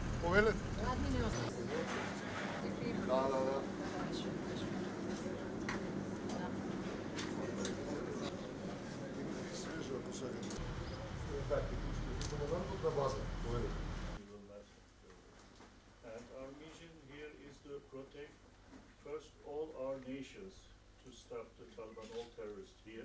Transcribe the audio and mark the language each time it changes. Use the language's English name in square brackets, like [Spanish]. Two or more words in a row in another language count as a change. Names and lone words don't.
[Macedonian] повелете? Да. Свежо, ако сега. Така, командантот на база, повелете. [English] And our mission here is to protect first all our nations to stop the Taliban, all terrorists here.